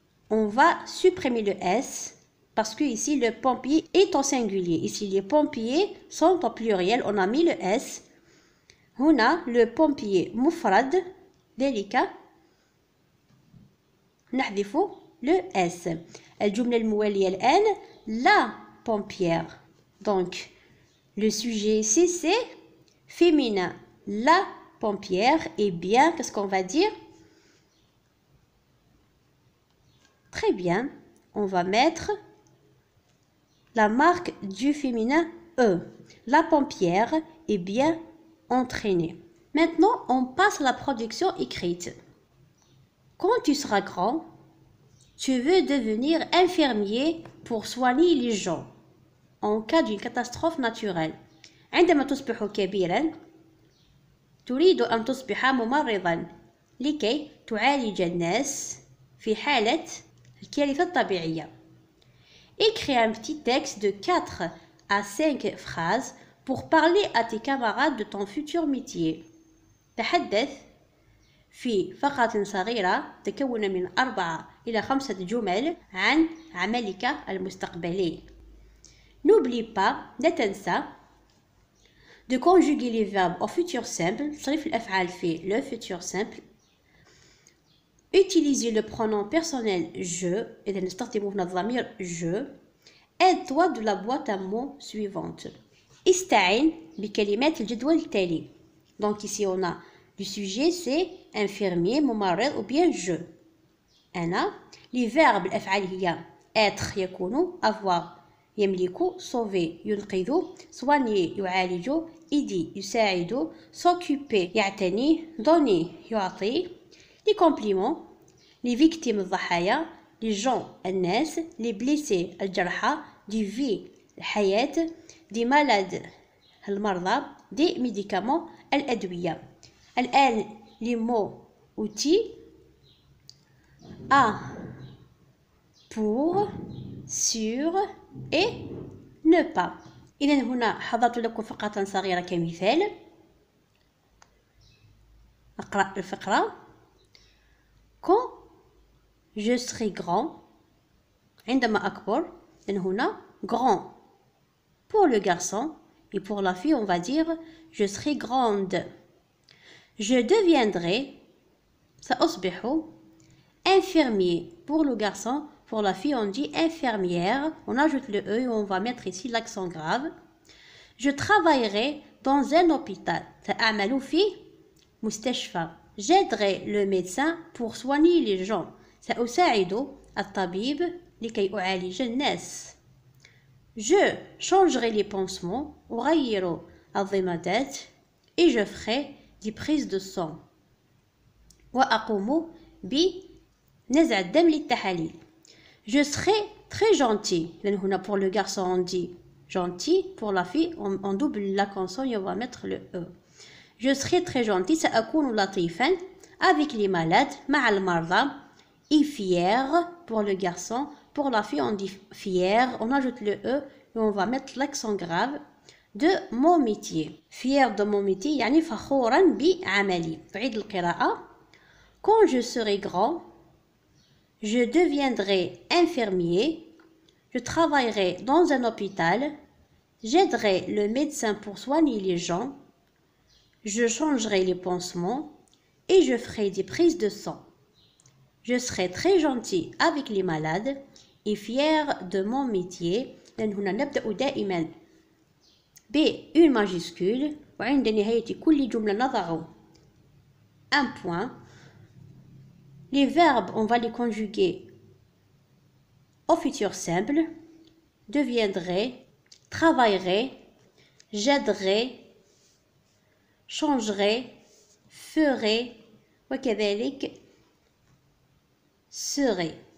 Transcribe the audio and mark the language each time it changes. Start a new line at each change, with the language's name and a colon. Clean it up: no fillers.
French: On va supprimer le S parce que ici, le pompier est au singulier. Ici, les pompiers sont au pluriel. On a mis le S.
Arabic: هنا
French: le pompier
Arabic: مفرد ذلك نحذف
French: le S.
Arabic: الجملة الموالية الآن
French: la pompière. Donc le sujet ici c'est féminin. La pompière est bien. Qu'est-ce qu'on va dire? Très bien. On va mettre la marque du féminin E. La pompière est bien entraînée. Maintenant, on passe à la production écrite. Quand tu seras grand, tu veux devenir infirmier pour soigner les gens en cas d'une catastrophe naturelle.
Arabic: عندما تصبح كبيرا تريد أن تصبح ممرضا لكي تعالج الناس في حالة الكارثة الطبيعية.
French: Écris un petit texte de 4 à 5 phrases pour parler à tes camarades de ton futur métier.
Arabic: تحدث في فقرة صغيرة تكون من 4 إلى 5 جمل عن عملك المستقبلي.
French: N'oublie pas,
Arabic: لا تنسى,
French: de conjuguer les verbes au futur simple,
Arabic: تصريف الأفعال في
French: le futur simple. Utiliser le pronom personnel je,
Arabic: إذا نستخدم هنا الضمير
French: je. Aide-toi de la boîte à mots suivante.
Arabic: استعن بكلمات الجدول التالي.
French: Donc ici on a le sujet c'est infirmier, ممرض ou bien je.
Arabic: أنا.
French: Les verbes
Arabic: الأفعال هي
French: être يكون, avoir يملك, sauver ينقذ, soigner يعالج, aider يساعد, s'occuper يعتني, donner يعطي. Les compliments, les victimes الضحايا, les gens الناس, les blessés الجرحى, des vies الحياة, des malades المرضى, des médicaments الأدوية. الآن les mots outils à, pour, sur et ne pas.
Arabic: إذن هنا حضرت لكم فقرة صغيرة كمثال. أقرأ الفقرة.
French: Quand je serai grand,
Arabic: عندما أكبر, إذن هنا
French: grand pour le garçon et pour la fille on va dire je serai grande. Je deviendrai,
Arabic: سأصبح,
French: infirmier pour le garçon, pour la fille on dit infirmière, on ajoute le E et on va mettre ici l'accent grave. Je travaillerai dans un hôpital,
Arabic: سأعمل في مستشفى.
French: J'aiderai le médecin pour soigner les gens,
Arabic: سأساعد الطبيب لكي أعالج الناس.
French: Je changerai les pansements,
Arabic: أغير الضمادات,
French: et je ferai des prises de sang.
Arabic: وأقوم بنزع الدم للتحاليل.
French: Je serai très gentil. هنا pour le garçon on dit gentil, pour la fille on double la consonne et on va mettre le E. Je serai très gentil,
Arabic: سأكون لطيفا
French: avec les malades,
Arabic: مع المرضى,
French: et fier pour le garçon, pour la fille on dit fier, on ajoute le E et on va mettre l'accent grave de mon métier. Fier de mon métier
Arabic: يعني فخورا بعملي. تعيد القراءة.
French: Quand je serai grand, je deviendrai infirmier, je travaillerai dans un hôpital J'aiderai le médecin pour soigner les gens. Je changerai les pansements et je ferai des prises de sang. Je serai très gentil avec les malades et fier de mon métier.
Arabic: لأن هنا نبدأ دائما
French: une majuscule
Arabic: وعند نهاية كل جملة نضع
French: un point. Les verbes, on va les conjuguer au futur simple. Deviendrai, travaillerai, j'aiderai, changerai, ferai وكذلك serai.